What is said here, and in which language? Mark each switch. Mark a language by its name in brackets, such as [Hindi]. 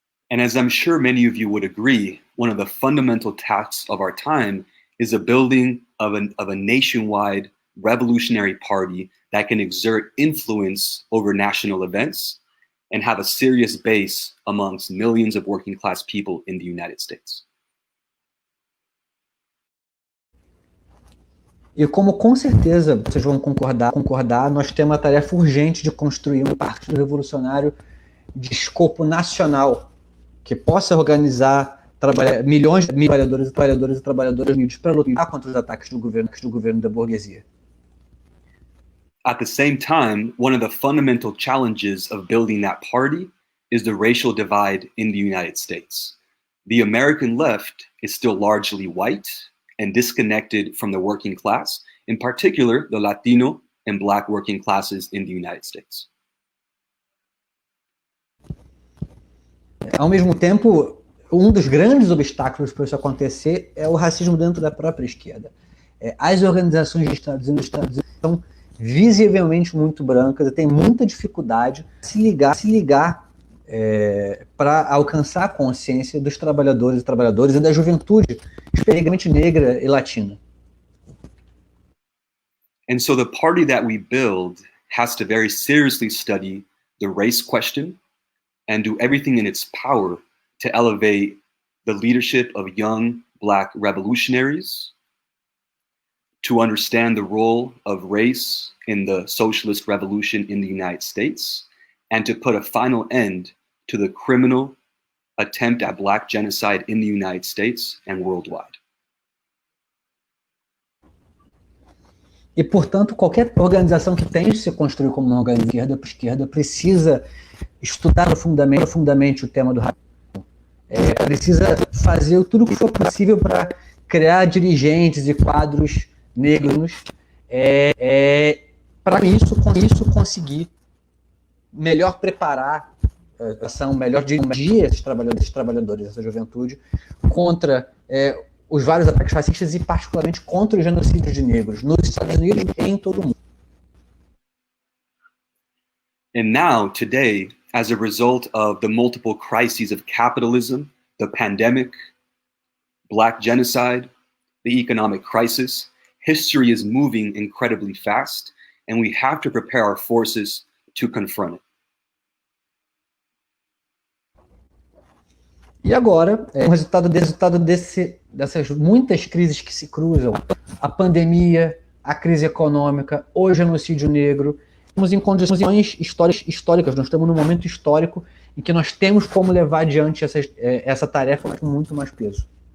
[English] And as I'm sure many of you would agree, one of the fundamental tasks of our time is the building of a nationwide revolutionary party that can exert influence over national events and have a serious base amongst millions of working class people in the United States. [Portuguese] E como com certeza vocês vão concordar, nós temos uma tarefa urgente de construir um partido revolucionário de escopo nacional que possa organizar milhões de trabalhadores e trabalhadoras unidos para lutar contra os ataques do governo da burguesia. [English] At the same time, one of the fundamental challenges of building that party is the racial divide in the United States. The American left is still largely white and disconnected from the working class, in particular the Latino and Black working classes in the United States. [Portuguese] Ao mesmo tempo, um dos grandes obstáculos para isso acontecer é o racismo dentro da própria esquerda. As organizações de Estados Unidos são visivelmente muito brancas e têm muita dificuldade de se ligar para alcançar a consciência dos trabalhadores e trabalhadoras e da juventude, especialmente negra e latina. [English] And so the party that we build has to very seriously study the race question, and do everything in its power to elevate the leadership of young Black revolutionaries, to understand the role of race in the socialist revolution in the United States, and to put a final end to the criminal attempt at Black genocide in the United States and worldwide. [Portuguese] E, portanto, qualquer organização que tente se construir como uma organização de esquerda precisa estudar profundamente o tema do racismo. Precisa fazer tudo o que for possível para criar dirigentes e quadros negros para com isso conseguir melhor preparar a ação, melhor dirigir esses trabalhadores, essa juventude, contra os vários ataques racistas e particularmente contra o genocídio de negros nos Estados Unidos e em todo o mundo. [English] And now, today, as a result of the multiple crises of capitalism, the pandemic, Black genocide, the economic crisis, history is moving incredibly fast, and we have to prepare our forces to confront it. [Portuguese] E agora, o resultado dessas muitas crises que se cruzam, a pandemia, a crise econômica, o genocídio negro, estamos em condições históricas, nós estamos num momento histórico em que nós temos como levar adiante essa tarefa com muito mais peso.